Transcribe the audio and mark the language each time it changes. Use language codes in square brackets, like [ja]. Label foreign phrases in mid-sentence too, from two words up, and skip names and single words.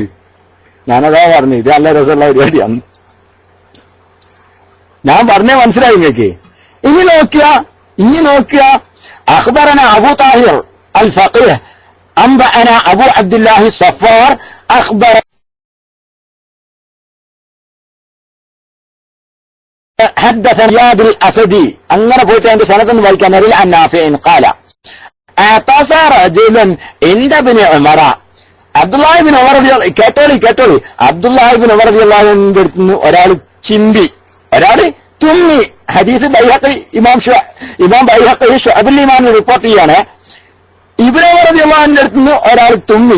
[ml] ഞാനതാ പറഞ്ഞത്. ഇത് നല്ല രസമുള്ള പരിപാടിയാണ്. ഞാൻ പറഞ്ഞേ മനസ്സിലായി നിങ്ങൾക്ക്? ഇനി നോക്കുക. [ar] أخبرنا أبو طاهر الفقيه أنبأنا أبو عبد الله صفار أخبرنا حدثنا زياد الأسدي [ml] അങ്ങനെ പോയിട്ട് അതിന്റെ സനദ് വായിക്കാൻ അറിയില്ല. [ar] عن نافع قال اعتصى رجل عند ابن عمر [ml] അബ്ദുല്ലാഹി ഇബ്നു ഉമർ കേട്ടോളി അബ്ദുല്ലാഹി ഇബ്നു ഉമർ [ar] رضي الله عنه [ml] അടുത്ത് നിന്ന് ഒരാൾ ചിന്തി, ഒരാൾ തുമ്മി. ഹദീസ് ഇമാം ബൈഹഖി ശുഅബുൽ ഈമാനിൽ റിപ്പോർട്ട് ചെയ്യാണ്. ഇബ്നു ഉമർ [ar] رضي الله عنه [ml] അടുത്ത് നിന്ന് ഒരാൾ തുമ്മി.